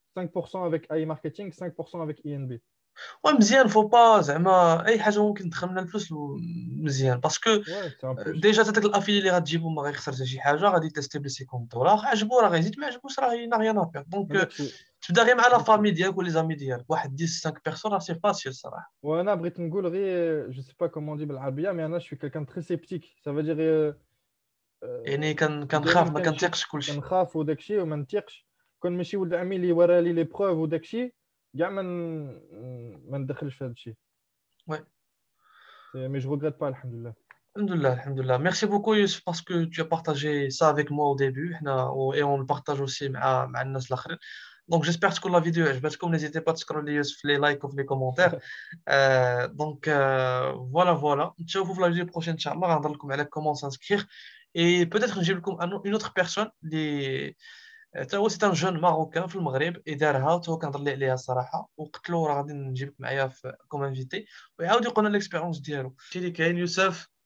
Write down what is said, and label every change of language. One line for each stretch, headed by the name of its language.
French: 5% avec AI Marketing, 5% avec INB.
Arabic: ومزيان فو با زعما اي حاجه ممكن تدخل منها الفلوس مزيان باسكو
French: Ouais, c'est un plus.
Arabic: ديجا تاك الافيلي اللي غتجيبو ما غيخسر حتى شي حاجه، غادي تيستي بلي 50 دولار، عجبو راه غيزيد، ما عجبوش راه نا ريان افير. دونك هذاك الشيء تبدا غير مع لا هذاك الشيء فامي ديالك ولي زامي ديالك، واحد 10 5 بيرسون راه سي فاسيل صراحه. وانا بغيت نقول غير
French: je sais pas comment on dit
Arabic: بالعربيه
French: mais
Arabic: انا
French: je suis quelqu'un de très sceptique ça veut dire
Arabic: يعني دائما كنخاف ما كنثيقش كلشي. كنخاف وداك الشيء وما نثيقش كون ماشي ولد عمي اللي ورا لي لي بروف وداك الشيء كاع ما ندخلش في هذا الشيء
French: Ouais. mais je regrette pas alhamdoulilah.
Arabic: Alhamdulillah, alhamdulillah.
French: Merci beaucoup Youssef parce que tu as partagé ça avec moi au début et on le partage aussi
Arabic: مع الناس الآخرين.
French: Donc j'espère que la vidéo
Arabic: عجبتكم.
French: N'hésitez pas à
Arabic: تسكروا لي
French: Youssef les likes ou les commentaires. Donc voilà.
Arabic: نشوفوا في
French: la vidéo prochaine Inch'Allah.
Arabic: غنهضر لكم على
French: comment s'inscrire
Arabic: et peut-être نجيب لكم
French: une autre personne
Arabic: اللي حتى هو سي ان جون ماروكان في المغرب دارها، حتى هو كنهضر لي عليها الصراحه، وقلت له راه غادي نجيبك معايا في كوم انفيتي ويعاود يقول لنا الاكسبيرونس ديالو. هادشي اللي كاين يوسف.